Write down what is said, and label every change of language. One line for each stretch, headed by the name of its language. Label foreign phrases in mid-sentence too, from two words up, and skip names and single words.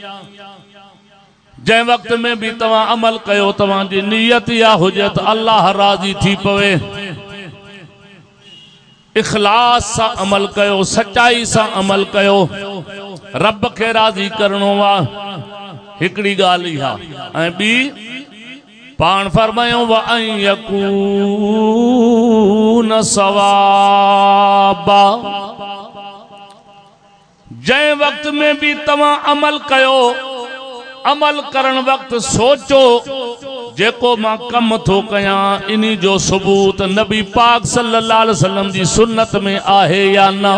Sindhi: जंहिं वक़्त में भी तव्हां अमल कयो तव्हांजी नियत इहा हुजे त अल्लाह राज़ी थी पवे, इखलास सां अमल कयो, सच्चाई सां अमल कयो, रब खे राज़ी करणो आहे। हिकिड़ी ॻाल्हि इहा, ऐं ॿी पाण फरमायूं
Arabic: وأن يكون صوابا,
Sindhi: जंहिं वक़्त में भी तव्हां अमल कयो, अमल करण वक़्त सोचो जेको मां कम थो कयां इन्ही जो सबूत नबी पाक
Arabic: صلى الله عليه وسلم
Sindhi: जी सुन्नत में आहे या न।